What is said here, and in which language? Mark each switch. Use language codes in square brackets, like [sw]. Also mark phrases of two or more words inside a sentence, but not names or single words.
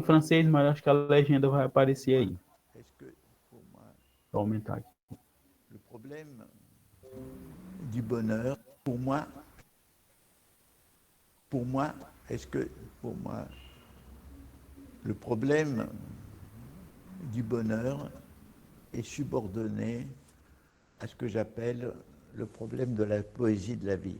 [pt] francês, mas acho que a legenda vai aparecer aí. [fr] Est-ce que, pour moi, [pt] Vou aumentar aqui. [fr] le problème du bonheur, pour moi, est-ce que, pour moi, le problème du bonheur est subordonné à ce que j'appelle le problème de la poésie de la vie.